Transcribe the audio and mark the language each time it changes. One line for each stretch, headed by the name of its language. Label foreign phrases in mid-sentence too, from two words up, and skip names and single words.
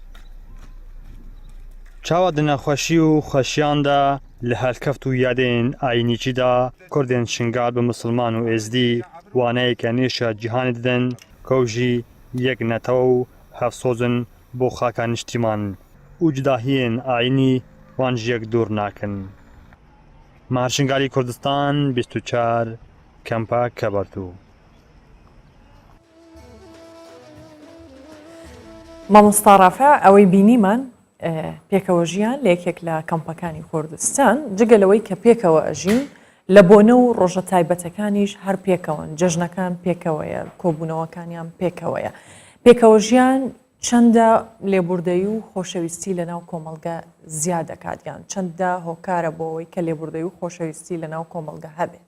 Kurdish: Çawa di nexweşî û xweşiyan de li helkeft û yadên ayînîçî de Kurdên şingal bi misilman û êzdî waneyeke nêşa cîhanê didin ku jî yek netew û hevsozin bo xaka niştîman û cudahiyên ayînî wan ji yek dûr nakin. Meherşingalî Kurdistan 24 Kempa Kebertû.
Central Kurdish: مامۆستا ڕافع ئەوەی بینیمان پێکەوەژیان لە یەکێک لە کەمپەکانی کوردستان جگەلەوەی کە پێکەوە ئەژین لە بۆنە و ڕۆژە تایبەتەکانیش هەر پێکەوەن جەژنەکان پێکەوەیە کۆبوونەوەکانیان پێکەوەیە پێکەوەژیان چەندە لێبوردەیی و خۆشەویستی لەناو کۆمەلگە زیاد دەکاتیان چەندە هۆکارە بۆ ئەوەی کە لێبوردەیی و خۆشەویستی لەناو کۆمەلگە هەبێت